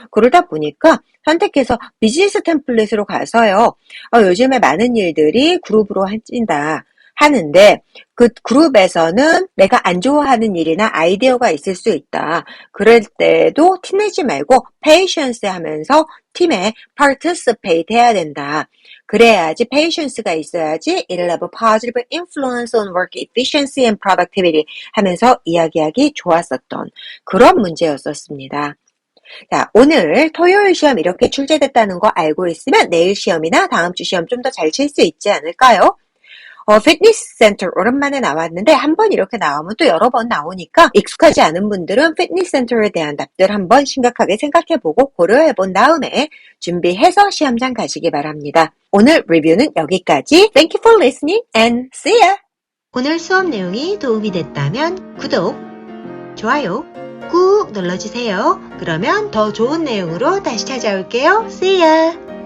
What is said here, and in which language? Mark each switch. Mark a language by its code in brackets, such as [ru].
[ko] 그러다 보니까 선택해서 비즈니스 템플릿으로 가서요. 요즘에 많은 일들이 그룹으로 한다 하는데 그 그룹에서는 내가 안 좋아하는 일이나 아이디어가 있을 수 있다. 그럴 때도 티내지 말고 patience 하면서 팀에 participate 해야 된다. 그래야지 patience가 있어야지 [en] it'll have a positive influence on work efficiency and productivity [ko] 하면서 이야기하기 좋았었던 그런 문제였었습니다. 자, 오늘 토요일 시험 이렇게 출제됐다는 거 알고 있으면 내일 시험이나 다음 주 시험 좀 더 잘 칠 수 있지 않을까요? 피트니스 센터 오랜만에 나왔는데 한 번 이렇게 나오면 또 여러 번 나오니까 익숙하지 않은 분들은 피트니스 센터에 대한 답들 한번 심각하게 생각해보고 고려해본 다음에 준비해서 시험장 가시기 바랍니다. 오늘 리뷰는 여기까지. [en] Thank you for listening and see ya! [ko] 오늘 수업 내용이 도움이 됐다면 구독, 좋아요 꾹 눌러주세요. 그러면 더 좋은 내용으로 다시 찾아올게요. [en] See ya!